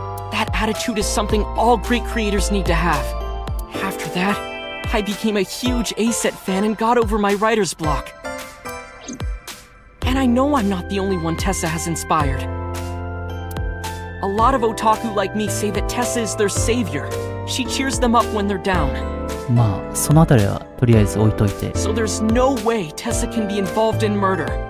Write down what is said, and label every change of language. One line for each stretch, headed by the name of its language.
English: That attitude is something all great creators need to have. After that, I became a huge ACET fan and got over my writer's block. And I know I'm not the only one Tessa has inspired. A lot of otaku like me say that Tessa is their savior. She cheers them up when they're down.
Japanese: まあ、そのあたりはとりあえず置いといて。
English: So there's no way Tessa can be involved in murder.